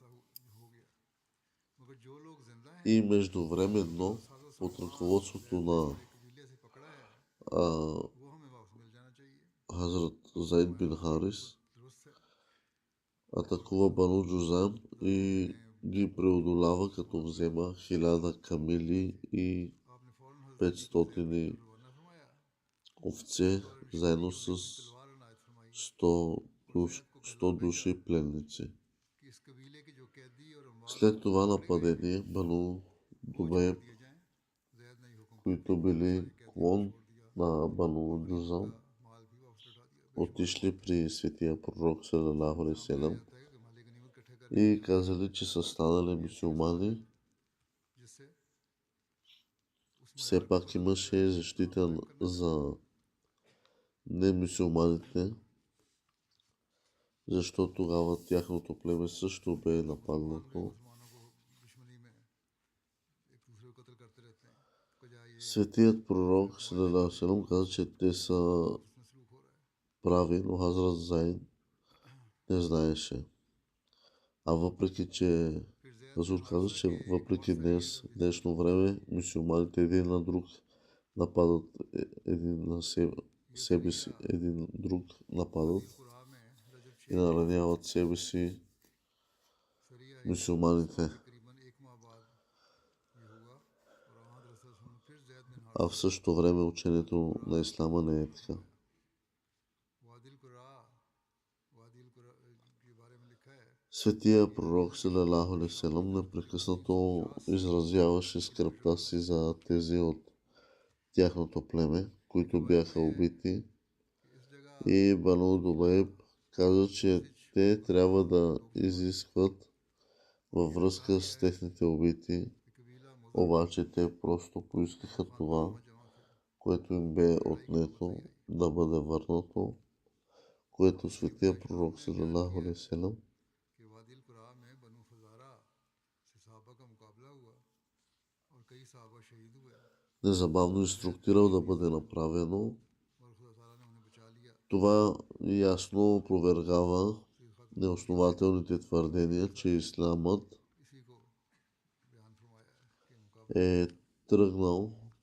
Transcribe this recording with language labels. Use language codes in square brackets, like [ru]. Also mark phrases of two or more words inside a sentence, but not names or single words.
[bg] и междувременно под ръководството на Хазрат Зайд бин Харис атакува Бану Джузам и ги преодолява, като взема 1000 камили и 500 овце, заедно с 100 души пленници. След това нападение, Бану Дубайб, които били клон на Бану Джузам, отишли при светия пророк [ar] صلى الله عليه وسلم [bg] и казали, че са станали мюсюлмани. Все пак имаше защита за немюсюлманите, защото тогава тяхното племе също бе нападнато. Светият пророк [ar] صلى الله عليه وسلم [bg] каза, че те са прави, но Хазрат Зайн не знаеше. А въпреки, че Хазур каза, че въпреки днешно време, мюсюлманите един на друг нападат, един на себе си, един друг нападат и нараняват себе си мюсюлманите. А в същото време учението на ислама не е така. Светия пророк [ar] صلى الله عليه وسلم [bg] непрекъснато изразяваше скръбта си за тези от тяхното племе, които бяха убити, и Бану Дубайб каза, че те трябва да изискват във връзка с техните убити, обаче те просто поискаха това, което им бе отнето, да бъде върнато, което светия пророк [ar] صلى الله عليه وسلم [bg] незабавно инструктирал да бъде направено. Това ясно опровергава неоснователните твърдения, че исламът е тръгнал.